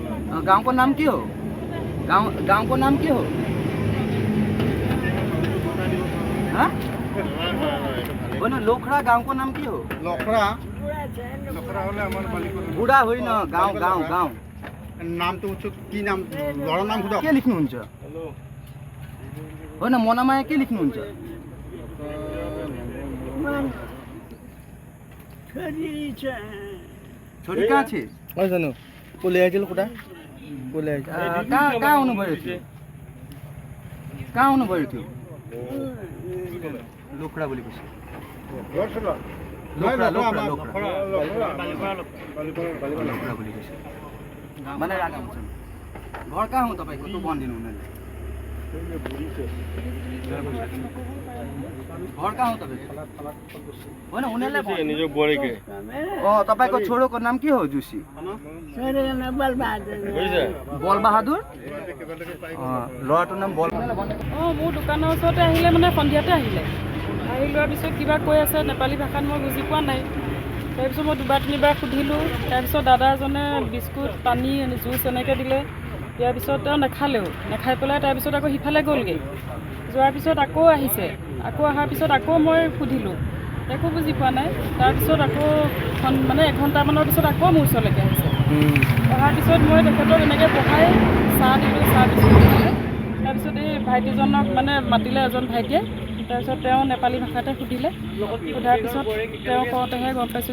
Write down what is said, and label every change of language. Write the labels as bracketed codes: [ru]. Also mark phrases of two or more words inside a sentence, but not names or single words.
[hi] गांव का नाम क्या हो? गांव का नाम क्या हो? हाँ? बोलो लोखड़ा गांव का नाम क्या हो? [as] লখৰা লখৰা হলে আমাৰ বালিকৰ [hi] बुढ़ा हुई ना गांव [as] নামটো কি নাম ল'ৰাৰ নাম সোধক [ne] के लेख्नुहुन्छ होइन मनामाया के लेख्नुहुन्छ छोरी कहाँ छ [as] হয় জানো কলে আহিছিল কোটা কলে আহিছিল [ne] कहाँ आउनुभयो थियो कहाँ आउनुभयो थियो लोखडा बोलेपछि लोखडा बोलेपछि मलाई रागा हुन्छ घर कहाँ हो तपाईँको त्यो भनिदिनु उनीहरूले घर कहाँ हो तपाईँको होइन उनीहरूले तपाईँको छोरोको नाम के हो जुसी बलबहादुर [as] ল'ৰাটোৰ নাম বল মোৰ দোকানৰ ওচৰতে আহিলে মানে সন্ধিয়াতে আহিলে আহি লোৱাৰ পিছত কিবা কৈ আছে নেপালী ভাষাত মই বুজি পোৱা নাই তাৰপিছত মই দুবাৰ তিনিবাৰ সুধিলোঁ তাৰপিছত দাদা এজনে বিস্কুট পানী জুচ এনেকৈ দিলে দিয়াৰ পিছত তেওঁ নাখাই পেলাই তাৰপিছত আকৌ সিফালে গ'লগৈ যোৱাৰ পিছত আকৌ আহিছে আকৌ অহাৰ পিছত আকৌ মই সুধিলোঁ একো বুজি পোৱা নাই তাৰপিছত আকৌ মানে এঘণ্টামানৰ পিছত আকৌ মোৰ ওচৰলৈকে আহিছে অহাৰ পিছত মই তেখেতক এনেকৈ বহাই চাহ দিলোঁ তাৰপিছত এই ভাইটিজনক মানে মাতিলে এজন ভাইটিয়ে তাৰপিছত তেওঁ নেপালী ভাষাতে সুধিলে সোধাৰ পিছত তেওঁ কওঁতেহে গম পাইছোঁ